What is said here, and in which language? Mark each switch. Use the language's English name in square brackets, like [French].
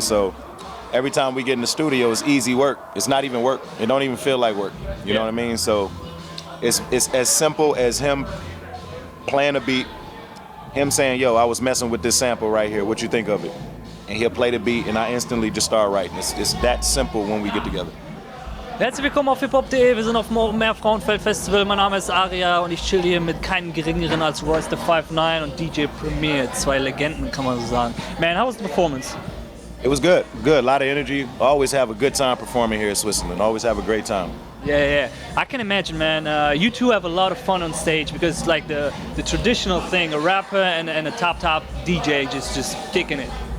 [English] So every time we get in the studio, it's easy work. It's not even work. It don't even feel like work, you know what I mean? So it's as simple as him playing a beat, him saying, yo, I was messing with this sample right here, what you think of it? And he'll play the beat and I instantly just start writing. It's that simple when we get together. [German] Herzlich willkommen auf hiphop.de, wir sind auf dem Openair Frauenfeld Festival, mein Name ist Aria und ich chill hier mit keinem geringeren als Royce-Soloalbum und DJ Premier, zwei Legenden kann man so sagen. [English] Man, how was the performance? It was good, a lot of energy. Always have a good time performing here in Switzerland, always have a great time. Yeah. I can imagine, man. You two have a lot of fun on stage because it's like the traditional thing, a rapper and a top DJ just kicking it.